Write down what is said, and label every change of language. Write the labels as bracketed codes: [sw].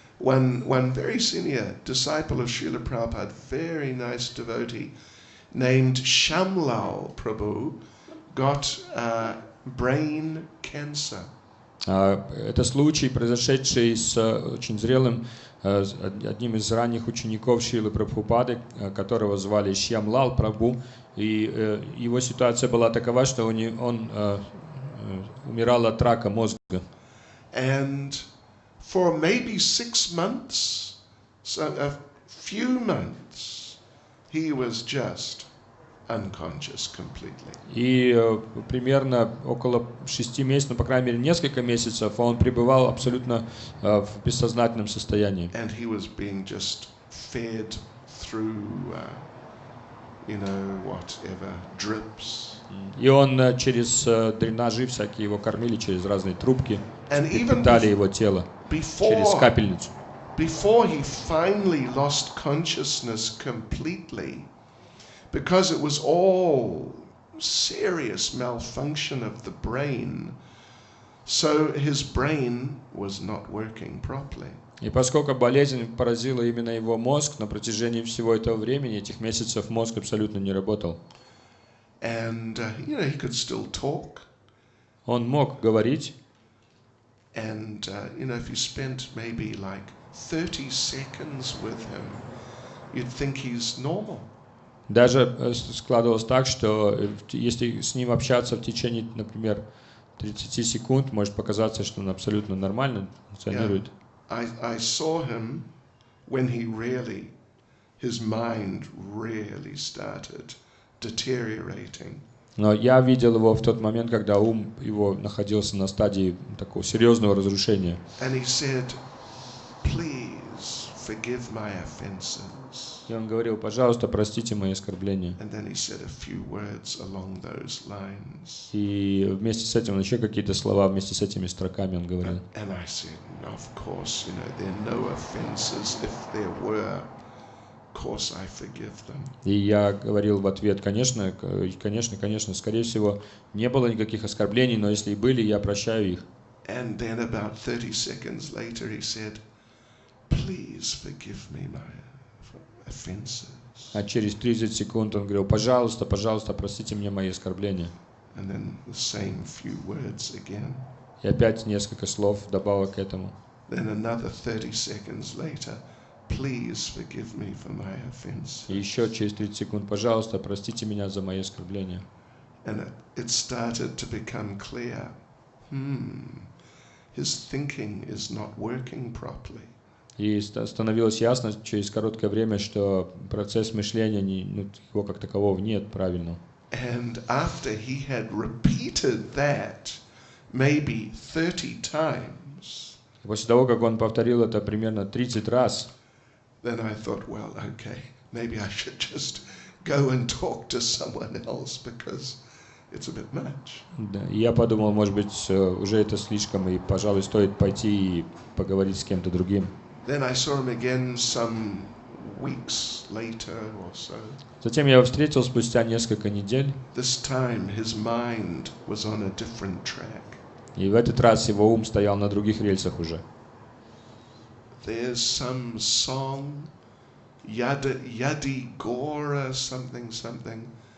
[en] One very senior disciple of Srila Prabhupada, very nice devotee, named Shamlal Prabhu, got brain cancer. [ru] Это случай, произошедший с очень зрелым, одним из ранних учеников Шрилы Прабхупады, которого звали Шьямлал Прабху. И его ситуация была такова, что он умирал от рака мозга. [en] And for maybe 6 months, so a few months, he was just unconscious completely. [ru] И примерно около 6 месяцев, ну, по крайней мере, несколько месяцев он пребывал абсолютно в бессознательном состоянии. [en] And he was being just fed through, whatever, drips. [ru] И он через дренажи всякие его кормили, через разные трубки, питали его тело через капельницу. [en] Before he finally lost consciousness completely, because it was all serious malfunction of the brain, so his brain was not working properly. [ru] И поскольку болезнь поразила именно его мозг, на протяжении всего этого времени, этих месяцев, мозг абсолютно не работал. [en] And he could still talk. [ru] Он мог говорить. [en] And if you spent maybe like 30 seconds with him, you'd think he's normal. [ru] Даже складывалось так, что если с ним общаться в течение, например, 30 секунд, может показаться, что он абсолютно нормально функционирует. [en] I saw him when his mind really started deteriorating. [ru] Но я видел его в тот момент, когда ум его находился на стадии такого серьезного разрушения. [en] And he said, "Please forgive my offenses." [ru] И он говорил: пожалуйста, простите мои оскорбления. [en] And then he said a few words along those lines. [ru] И вместе с этим еще какие-то слова вместе с этими строками он говорил. [en] And I said, of course, there are no offenses. If there were, of course I forgive them. [ru] И я говорил в ответ: конечно, скорее всего, не было никаких оскорблений, но если и были, я прощаю их. [en] And then about 30 seconds later he said, "Please forgive me my offenses." [ru] А через 30 секунд он говорил: пожалуйста, простите мне мои оскорбления. [en] And then the same few words again. [ru] И опять несколько слов добавок к этому. [en] Then another 30 seconds later, "Please forgive me for my offenses." [ru] И еще через 30 секунд: пожалуйста, простите меня за мои оскорбления. [en] And it started to become clear. His thinking is not working properly. [ru] И становилось ясно через короткое время, что процесс мышления, его как такового нет правильного. [en] And after he had repeated that maybe 30 times, [ru] После того, как он повторил это примерно 30 раз, [en] then I thought, well, okay, maybe I should just go and talk to someone else because it's a bit much. [ru] да, и я подумал, может быть, уже это слишком, и, пожалуй, стоит пойти и поговорить с кем-то другим. [en] Then I saw him again some weeks later or so. [ru] Затем я его встретил спустя несколько недель, [en] This time his mind was on a different track. [ru] и в этот раз его ум стоял на других рельсах уже. [en] There's some song, Yadi Gora something.